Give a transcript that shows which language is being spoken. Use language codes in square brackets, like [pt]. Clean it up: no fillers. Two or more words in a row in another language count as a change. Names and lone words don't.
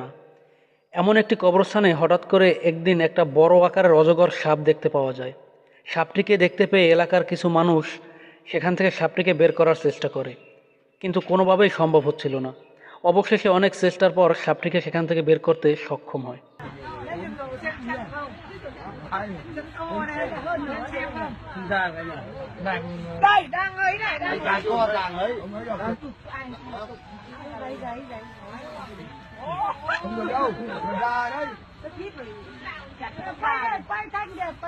[bn] এমন একটি কবরস্থানে হঠাৎ করে একদিন একটা বড় আকারের অজগর সাপ দেখতে পাওয়া যায়। সাপটিকে দেখতে পেয়ে এলাকার কিছু মানুষ সেখান থেকে সাপটিকে বের করার চেষ্টা করে, কিন্তু কোনোভাবেই সম্ভব হচ্ছিল না। অবশেষে অনেক চেষ্টার পর সাপটিকে সেখান থেকে বের করতে সক্ষম হয়। [vi] Đây, đang ấy này, đang Đang co đang ấy. đấy, đấy, đấy. Không được đâu, không ra đấy. Quay đây, quay đây nè.